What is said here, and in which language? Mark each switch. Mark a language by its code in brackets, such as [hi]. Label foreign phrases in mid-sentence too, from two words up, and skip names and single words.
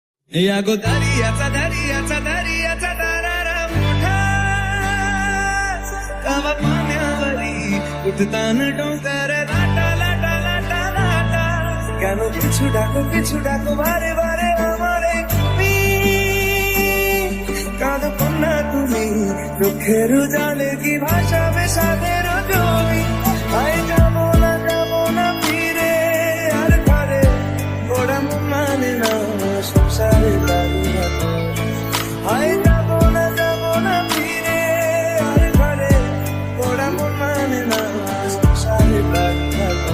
[mr] यागो दरियाचा दरारा मोठा कावा पाण्यावरी उठतान डोंगर लाटा लाटा लाटा लाटा [bn] কেন পিছু ডাকো বারে বারে আমারে তুমি কাঁদো কন্যা তুমি চোখের জলে কি ভাষাবে সাদের জমি আই যাবো না ফিরে আর ঘরে গোড়া মন মানে না সংসারে দাঁড়িয়ে আই যাবো না ফিরে আর ঘরে গোড়া মন মানে না সংসারে দাঁড়িয়ে